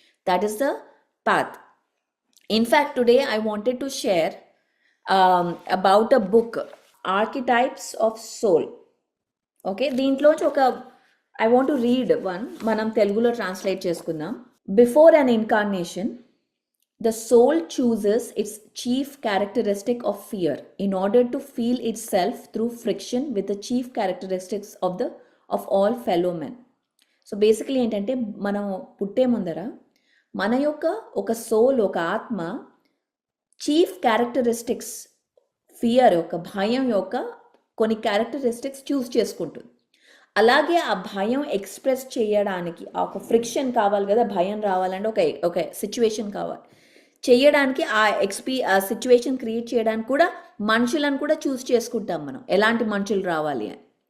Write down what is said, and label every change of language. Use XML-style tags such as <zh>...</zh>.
<en>That is the path. In fact today I wanted to share about a book, archetypes of soul.</en> <te>Okay, దీంట్లోంచి</te> <en>I want to read one,</en> <te>మనం తెలుగులో translate చేసుకుందాం.</te> <en>Before an incarnation, the soul chooses its chief characteristic of fear in order to feel itself through friction with the chief characteristics of all fellow men. So basically</en> <te>ఏంటంటే మనం పుట్టే ముందర మన యొక్క ఒక సోల్, ఒక ఆత్మ చీఫ్ క్యారెక్టరిస్టిక్స్, ఫియర్ యొక్క, భయం యొక్క కొన్ని క్యారెక్టరిస్టిక్స్ చూస్ చేసుకుంటుంది. అలాగే ఆ భయం ఎక్స్ప్రెస్ చేయడానికి ఒక ఫ్రిక్షన్ కావాలి కదా, భయం రావాలంటే ఒక సిచ్యువేషన్ కావాలి చేయడానికి, ఆ సిచ్యువేషన్ క్రియేట్ చేయడానికి కూడా మనుషులను కూడా చూస్ చేసుకుంటాం మనం, ఎలాంటి మనుషులు రావాలి అని.</te>